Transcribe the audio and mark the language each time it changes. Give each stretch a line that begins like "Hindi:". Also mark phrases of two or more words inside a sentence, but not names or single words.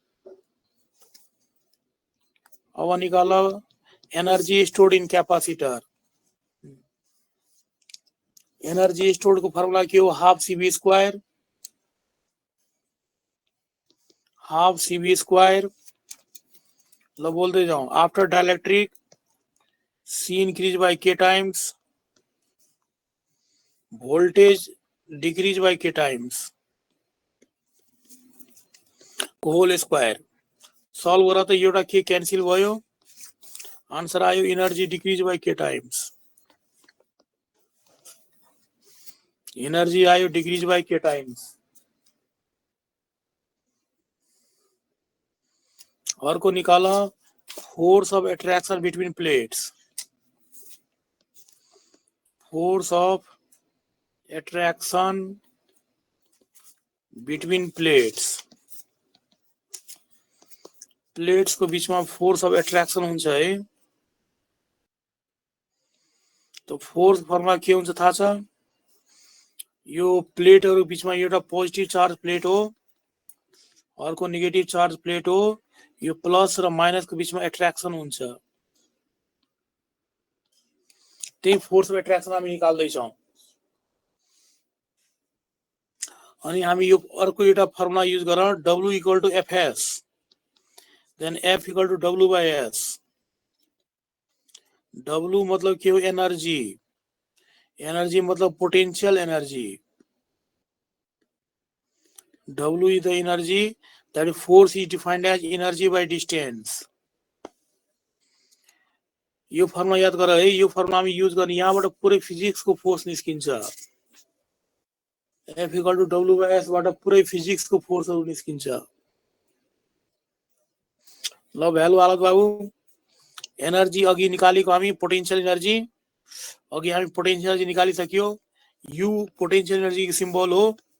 Nepali: अब निकाल
English: energy stored in capacitor. energy stored
Nepali: को फर्मुला के हो,
English: half CV square, half CV square.
Hindi: ल बोलते जाऊं,
English: after dielectric C increase by K times, voltage decrease by K times whole square.
Nepali: सल्भ गर्दा त एउटा के क्यान्सल भयो, आन्सर आयो
English: energy decrease by K times,
Nepali: एनर्जी आयो
English: decrease by K times.
Nepali: अर्को निकाल
English: force of attraction between plates, force of attraction between plates.
Nepali: प्लेट्स को बीच में
English: force of attraction
Nepali: हुन्छ है। तो
English: force formula
Nepali: के हुन्छ थाहा छ, यो प्लेटहरु बीचमा एउटा
English: positive charge plate
Nepali: हो, अर्को
English: negative charge plate
Nepali: हो, यो प्लस र माइनस को बीचमा एट्र्याक्सन हुन्छ, त्यही
English: force of attraction
Nepali: हामी निकाल्दै छौं। अनि हामी यो अर्को एउटा फर्मुला युज गरौँ,
English: W equal to Fs, then F equal to W by S.
Nepali: W मतलब के हो, एनर्जी, एनर्जी मतलब
English: potential energy, W is the energy, that is force is defined as energy by distance।
Nepali: यो फर्मुला याद गर है, यो फर्मुला हामी युज गर्ने, यहाँबाट पुरै फिजिक्स को फोर्स निस्किन्छ।
English: F equal to W by S
Nepali: बाट पुरै फिजिक्स को फोर्सहरु निस्किन्छ। ल भ्यालु हालत बाबु, एनर्जी अघि निकालेको हामी
English: potential energy,
Nepali: अघि हामी
English: potential energy
Nepali: निकालिसक्यो, U
English: potential energy
Nepali: को सिम्बल हो,